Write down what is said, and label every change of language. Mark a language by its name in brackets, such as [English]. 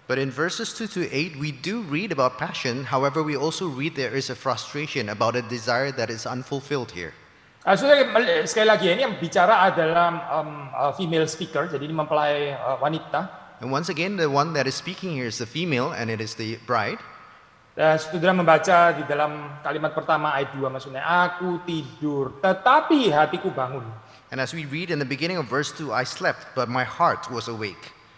[English] But in verses 2 to 8 we do read about passion, however we also read there is a frustration about a desire that is unfulfilled here. [Indonesian] Sekali lagi ini yang bicara adalah [English] female speaker, [Indonesian] jadi ini mempelai wanita. [English] And once again, the one that is speaking here is the female, and it is the bride. [Indonesian] Dan saudara membaca di dalam kalimat pertama ayat 2 maksudnya, aku tidur, tetapi hatiku bangun. [English] And as we read in the beginning of verse 2, I slept, but my heart was awake.